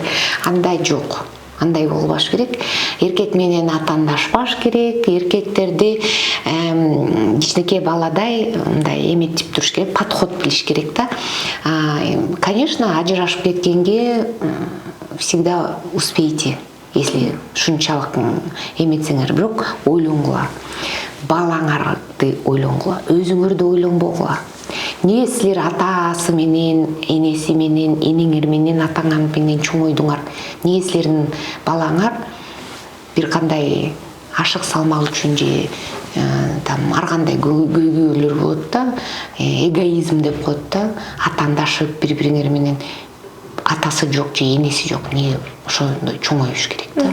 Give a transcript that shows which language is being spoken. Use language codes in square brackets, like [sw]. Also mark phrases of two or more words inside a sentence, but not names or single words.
[ky] Андай жок. Андай болбаш керек. Эркек менен атандашпаш керек. Эркектерди кичинекей баладай мындай эметип туруш керек, подход билиш керек да. Конечно, ажырашып кеткенге [ru] всегда успейте, [ky] если шунчалык эметсеңер, бирок ойлонгула. Балаңарды ойлонгула, өзүңөрдү ойлонбогула. Эмне силер атасы менен, энеси менен, энеңер менен, атаңар менен чоңойдуңар? Эмне силердин балаңар бир кандай ашык салмак үчүн же там ар кандай көйгөйлөр болот да, эгоизм деп коет да, атандашып бири-бириңер менен, атасы жок же энеси жок, эмне ошондой чоңоюш керек да.